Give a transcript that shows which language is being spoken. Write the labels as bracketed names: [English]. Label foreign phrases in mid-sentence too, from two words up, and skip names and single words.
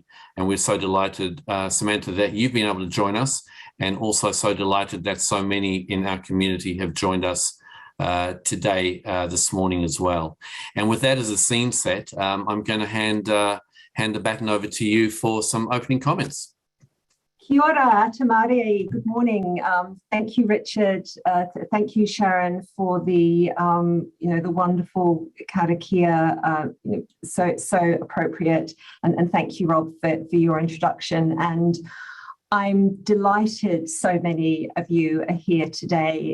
[English] And we're so delighted, Samantha, that you've been able to join us, and also so delighted that so many in our community have joined us today, this morning as well. And with that as a scene set, I'm going to hand the baton over to you for some opening comments. [Māori] Kia ora, tamare. [English] Good morning. Thank you, Richard. Thank you, Sharon, for the the wonderful karakia. So appropriate, and thank you, Rob, for your introduction. And I'm delighted so many of you are here today.